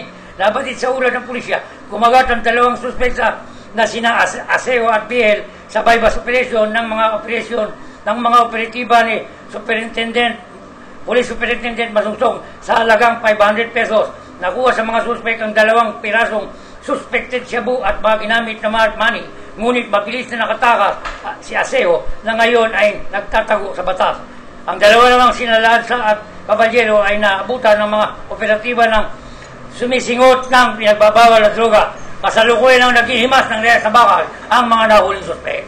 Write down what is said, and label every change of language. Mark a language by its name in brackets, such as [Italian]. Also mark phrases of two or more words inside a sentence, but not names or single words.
[Filipino] Nabatid sa ulat ng pulisya, kumagat ang 2 suspect na sina Aseo at PL sa [English] buy-bust operation [Filipino] ng mga operatiba ni Police Superintendent Masungsong sa halagang 500 pesos. Nakuha sa mga suspect ang 2 pirasong suspected shabu at mga ginamit na [English] marked money. [Filipino] Ngunit mabilis na nakatakas si Aseo na ngayon ay nagtatago sa batas. Ang 2 namang sina Lanza at Caballero ay naabutan ng mga operatiba ng sumisingot ng pinagbabawal na droga. Kasalukuyan ang naghihimas ng real sa bakal ang mga nahuling suspect.